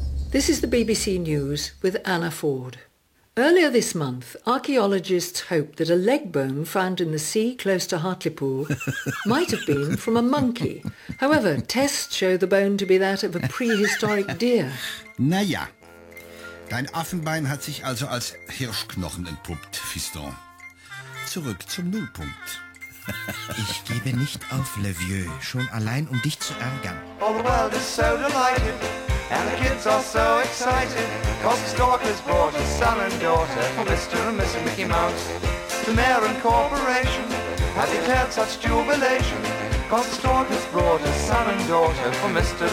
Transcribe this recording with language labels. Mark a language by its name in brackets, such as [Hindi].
[English] This is the BBC News with Anna Ford. Earlier this month, archaeologists hoped that a leg bone found in the sea close to Hartlepool might have been from a monkey. However, tests show the bone to be that of a prehistoric deer. [German] Naja, dein Affenbein hat sich also als Hirschknochen entpuppt, Fiston. Zurück zum Nullpunkt. Ich gebe nicht auf, Le Vieux, schon allein um dich zu ärgern. [English] All the world is so delighted. And the kids are so excited, 'cause the stalker's brought a son and daughter for Mr. and Mrs. Mickey Mouse. The mayor and corporation have declared such jubilation, 'cause the stalker's brought a son and daughter for Mr.